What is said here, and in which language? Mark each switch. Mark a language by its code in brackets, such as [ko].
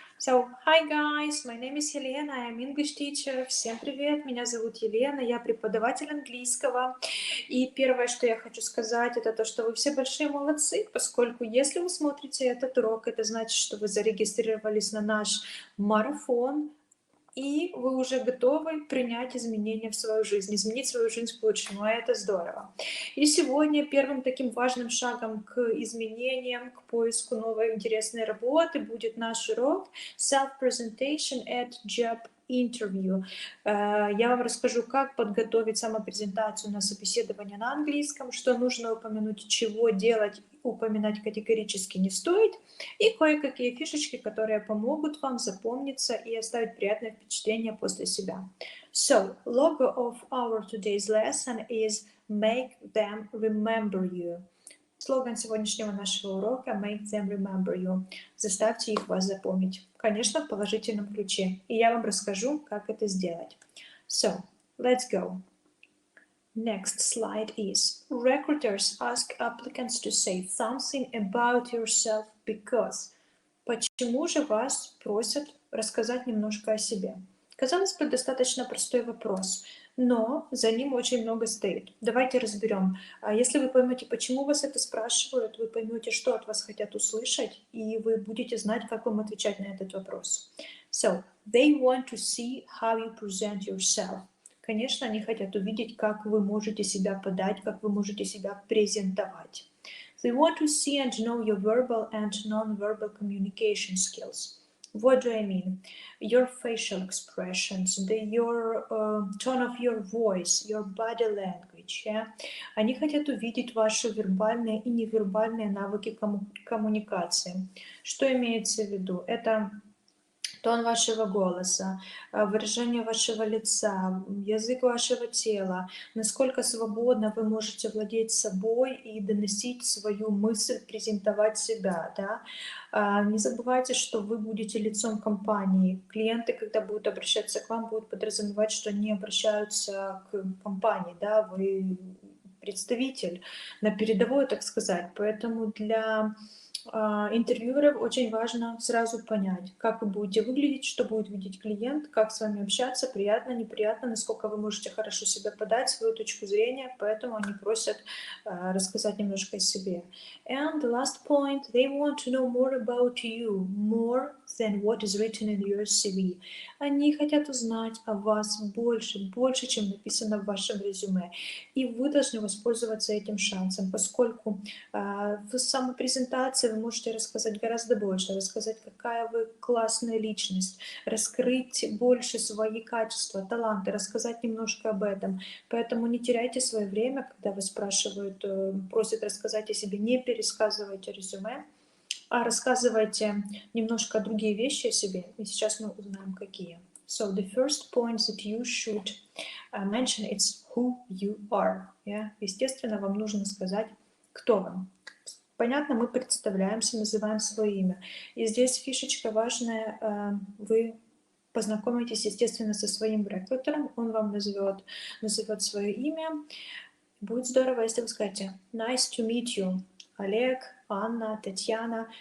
[en] So, hi guys, my name is Елена, I am English teacher. [ru] Всем привет, меня зовут Елена, я преподаватель английского. И первое, что я хочу сказать, это то, что вы все большие молодцы, поскольку если вы смотрите этот урок, это значит, что вы зарегистрировались на наш марафон, и вы уже готовы принять изменения в свою жизнь, изменить свою жизнь к лучшему, а это здорово. И сегодня первым таким важным шагом к изменениям, к поиску новой интересной работы будет наш урок [en] Self-Presentation at Job Interview. [ru] Я вам расскажу, как подготовить самопрезентацию на собеседование на английском, что нужно упомянуть, чего делать, упоминать категорически не стоит, и кое-какие фишечки, которые помогут вам запомниться и оставить приятное впечатление после себя. [en] So, logo of our today's lesson is make them remember you. [ru] Слоган сегодняшнего нашего урока [en] make them remember you. [ru] Заставьте их вас запомнить. Конечно, в положительном ключе. И я вам расскажу, как это сделать. [en] So, let's go. Next slide is recruiters ask applicants to say something about yourself because. [ru] Почему же вас просят рассказать немножко о себе? Казалось бы, достаточно простой вопрос, но за ним очень много стоит. Давайте разберем. Если вы поймете, почему вас это спрашивают, вы поймете, что от вас хотят услышать, и вы будете знать, как вам отвечать на этот вопрос. [en] So, they want to see how you present yourself. [ru] Конечно, они хотят увидеть, как вы можете себя подать, как вы можете себя презентовать. [en] They want to see and know your verbal and non-verbal communication skills. What do I mean? Your facial expressions, your tone of your voice, your body language. Yeah? [ru] Они хотят увидеть ваши вербальные и невербальные навыки коммуникации. Что имеется в виду? Это тон вашего голоса, выражение вашего лица, язык вашего тела, насколько свободно вы можете владеть собой и доносить свою мысль, презентовать себя. Да? Не забывайте, что вы будете лицом компании. Клиенты, когда будут обращаться к вам, будут подразумевать, что они обращаются к компании. Да? Вы представитель на передовой, так сказать. Поэтому для интервьюеров очень важно сразу понять, как вы будете выглядеть, что будет видеть клиент, как с вами общаться, приятно, неприятно, насколько вы можете хорошо себя подать, свою точку зрения, поэтому они просят рассказать немножко о себе. [en] And the last point, they want to know more about you, more than what is written in your CV. [ru] Они хотят узнать о вас больше, чем написано в вашем резюме. И вы должны воспользоваться этим шансом, поскольку в самопрезентации вы можете рассказать гораздо больше, рассказать, какая вы классная личность, раскрыть больше свои качества, таланты, рассказать немножко об этом. Поэтому не теряйте свое время, когда вас спрашивают, просят рассказать о себе, не пересказывайте резюме, а рассказывайте немножко другие вещи о себе. И сейчас мы узнаем, какие. [en] So the first point that you should mention is who you are. Yeah? [ru] Естественно, вам нужно сказать, кто вы. Понятно, мы представляемся, называем свое имя. И здесь фишечка важная, вы познакомитесь, естественно, со своим рекрутером, он вам назовет свое имя. Будет здорово, если вы скажете [en] «Nice to meet you», [ru] Олег, Анна, Татьяна.